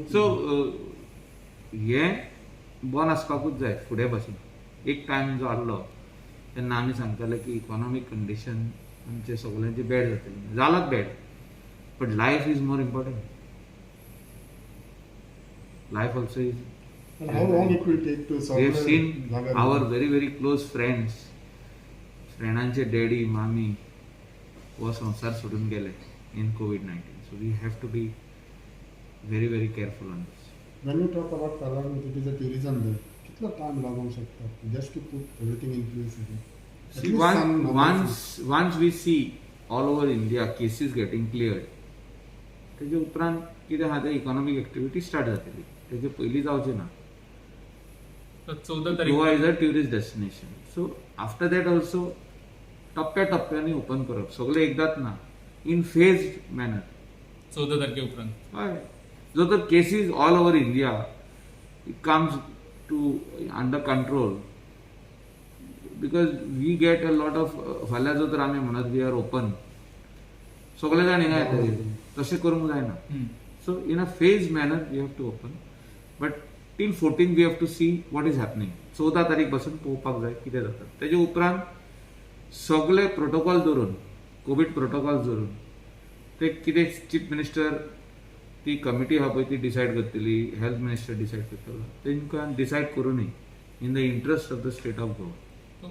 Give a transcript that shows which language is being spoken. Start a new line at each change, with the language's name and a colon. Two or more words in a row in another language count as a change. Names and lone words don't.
Konkani: सो हे बंद आसपाकूच जाय फुडें पासून. एक टायम जो आसलो तेन्ना आमी सांगताले की
English: economic condition
Konkani: आमचे सगळ्यांचे बॅड जातली, जालात बॅड,
English: but life is more important. life also is. And how long it will take to solve? We have seen our very very close friends,
Konkani: फ्रेंडांचे डॅडी मामी हो संसार सोडून गेले in COVID-19.
English: So we have to be very very careful on this. When you talk about Kalagut, it is a tourism there.
Konkani: कितना time लागू शकता
English: just to put everything in place again? See, once we see all over India cases getting cleared,
Konkani: तेजे उपरांत कितें आहा ते
English: economic activity start
Konkani: जातली. तेजे पयलीं जावचें ना. 14 तारीख
English: Goa is a tourist destination. So after that also
Konkani: टप्प्याटप्प्यांनी ओपन करप, सगळे एकदाच ना,
English: in phased manner.
Konkani: 14 तारखे उपरांत हय. जो तर
English: cases all over India comes to under control, because we get a lot of,
Konkani: फाल्यां जो तर आमी म्हणत
English: we are open,
Konkani: सगळे जाण हिंगा येतले, तशें करूंक जायना.
English: so in a phase manner we have to open, but till 14 we have to see what is happening.
Konkani: 14 तारीख पासून पळोवपाक जाय कितें जाता. तेजे उपरांत सगळे प्रोटोकॉल धरून, कोविड प्रोटोकॉल धरून, ते कितें
English: chief minister,
Konkani: ती कमिटी आहा पळय ती डिसायड करतली,
English: health minister decide
Konkani: करतलो, तेंकां डिसायड करूनय
English: in the interest of the state of Goa.